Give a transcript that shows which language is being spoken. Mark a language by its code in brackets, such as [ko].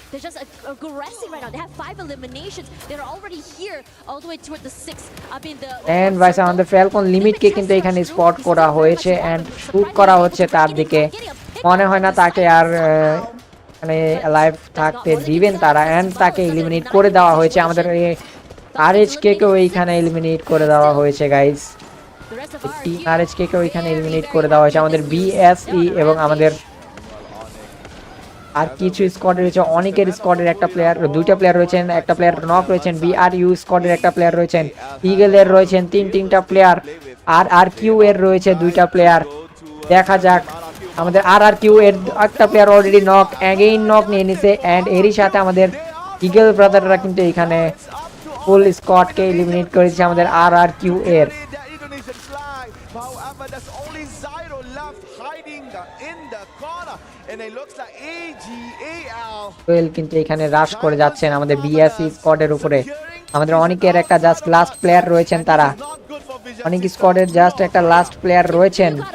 [en] They're just aggressive right now. They have 5 eliminations. They're already here all the way toward the 6. I mean the [bn] and vice আমাদের Falcon লিমিটকে কিন্তু এখানে spot করা হয়েছে, and shoot করা হচ্ছে তার দিকে। মনে হয় না তাকে আর মানে লাইভ থাকতে দিবেন তারা, এন্ড তাকে এলিমিনেট করে দেওয়া হয়েছে। আমাদের RHK কেও এইখানে এলিমিনেট করে দেওয়া হয়েছে গাইস। টিম RHK কেও এইখানে এলিমিনেট করে দেওয়া হয়েছে। আমাদের BSE এবং আমাদের আর কিছু স্কোয়াড রয়েছে, অনেকের স্কোয়াডের একটা প্লেয়ার, 2টা প্লেয়ার রয়েছেন, একটা প্লেয়ার নক রয়েছেন। BRU স্কোয়াডের একটা প্লেয়ার রয়েছেন, ইগলের রয়েছেন তিনটা প্লেয়ার, RRQ এর রয়েছে 2টা প্লেয়ার। দেখা যাক আমাদের RRQ এর একটা player already knock, again knock নিয়ে নিছে, এন্ড এরই সাথে আমাদের ইগল ব্রাদাররা কিন্তু এখানে ফুল স্কোয়াডকে এলিমিনেট করেছে আমাদের RRQ এর। [en] However, there's only Zyro left hiding in the corner, and it looks like AGAL [bn] well কিন্তু এখানে রাশ করে যাচ্ছেন আমাদের BSE স্কোয়াডের উপরে। আমাদের অনেকের একটা জাস্ট লাস্ট প্লেয়ার রয়েছেন, তারা অনেক স্কোয়াডের জাস্ট একটা লাস্ট প্লেয়ার রয়েছেন।